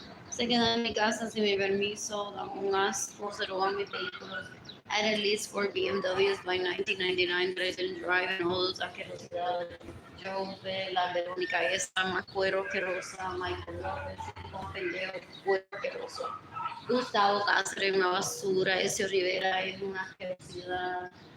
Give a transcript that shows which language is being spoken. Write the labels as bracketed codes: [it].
[es] Se queda en mi casa sin mi permiso, da un asco, se roban mis vehículos. [en] I had at least 4 BMWs by 1999 that I didn't drive, and all those asquerosidades. [es] Jove, la Verónica esa, más cuero asquerosa, Michael López, un pendejo, cuero asqueroso. Gustavo Cáceres, una basura, Ezio Rivera es una asquerosidad.